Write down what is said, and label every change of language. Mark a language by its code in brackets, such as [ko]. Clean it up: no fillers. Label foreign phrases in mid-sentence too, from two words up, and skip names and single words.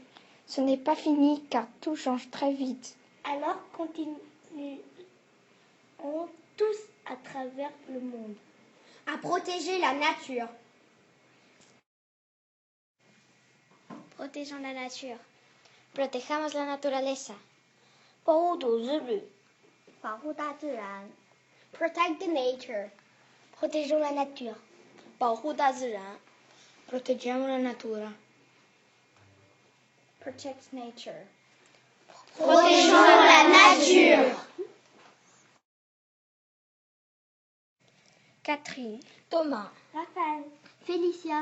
[fr] Ce n'est pas fini car tout change très vite. Alors continuons tous à travers le monde à protéger la nature. Protégeons la nature. [es] Protejamos la naturaleza. [zh] 保护土之旅， [en] Protect the nature. [fr] Protégeons la nature. [zh] 保护大自然。 [it] Proteggiamo la natura. [en] Protect nature. [fr] Protégeons la nature. Catherine, Thomas, Raphaël. Félicia,